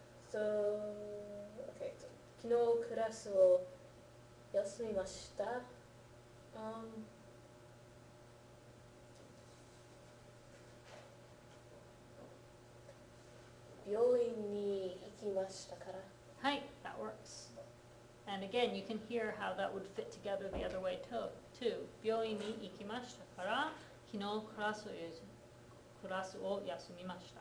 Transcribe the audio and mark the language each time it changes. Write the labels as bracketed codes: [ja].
[ja] So, okay, so, 昨日クラスを休みました。病院に行きましたから。 [en] はい, that works. And again, you can hear how that would fit together the other way too. [ja] 病院に行きましたから、昨日クラスを休みました。